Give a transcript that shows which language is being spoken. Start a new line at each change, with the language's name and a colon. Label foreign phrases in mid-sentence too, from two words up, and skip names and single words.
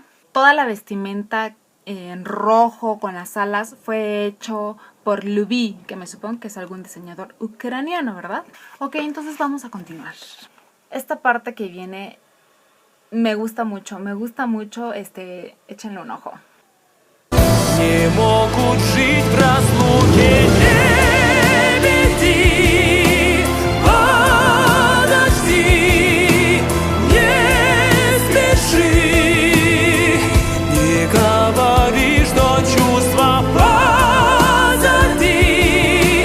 Spanish: Toda la vestimenta en rojo con las alas fue hecho por Luby, que me supongo que es algún diseñador ucraniano, ¿verdad? Ok, entonces vamos a continuar. Esta parte que viene me gusta mucho, échenle un ojo.
Russian: Не могут жить в разлуке лебеди. Подожди, не спеши, не говори, что чувства позади.